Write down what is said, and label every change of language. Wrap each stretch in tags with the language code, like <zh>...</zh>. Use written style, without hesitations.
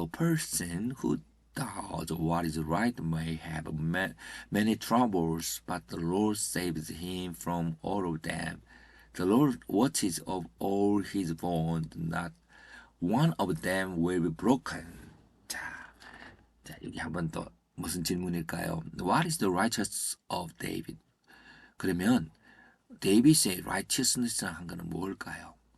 <en>The person who does what is right may have many troubles, but the Lord saves him from all of them. The Lord watches of all his bones, not one of them will be broken.</en> <ko>자, 여기 한번 또 무슨 질문일까요?</ko> <en>What is the righteousness of David?</en> <ko>그러면 데이빗의 righteousness라는 한 거는 뭘까요?</ko>